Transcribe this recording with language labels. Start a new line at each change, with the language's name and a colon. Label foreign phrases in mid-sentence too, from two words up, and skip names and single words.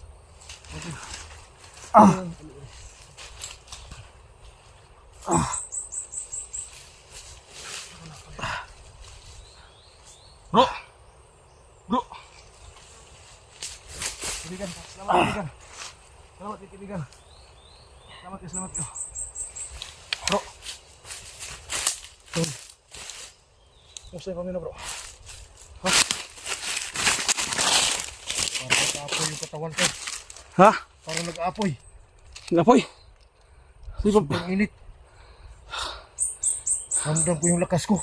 Filipino: Bro! Bro! Kaibigan,
Malay: selamat kaibigan. Selamat ya
Filipino: kaibigan.
Malay: Selamat ya.
Filipino: Bro. Kumusta yung pamino bro? Para tapon katawan ko. Ha? Parang nag-aapoy. Ngapoy? Sipag. Sobrang init. Ramdam ko yung lakas ko.